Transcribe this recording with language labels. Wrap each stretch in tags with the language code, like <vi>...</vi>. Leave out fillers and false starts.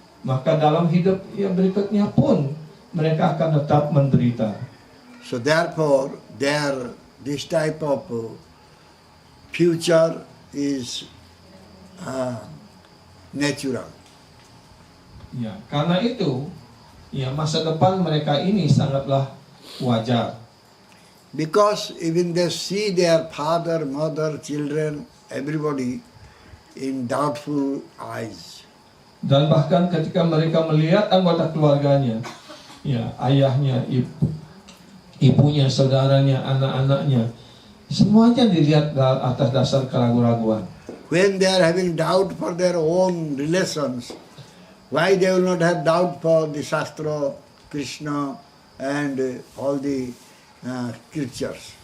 <id>Maka dalam hidup yang berikutnya pun mereka akan tetap menderita.</id> <en>So therefore, this type of future is natural.</en> <id>Ya, karena itu ya masa depan mereka ini sangatlah wajar.</id> <en>Because even they see their father, mother, children, everybody in doubtful eyes.</en> <id>Dan bahkan ketika mereka melihat anggota keluarganya, ya ayahnya, ibunya, saudaranya, anak-anaknya, semuanya dilihat atas dasar keraguan-raguan.</id> <en>When they are having doubt for their own relations, why they will not have doubt for the Shastra, Krishna, and all the scriptures?</en>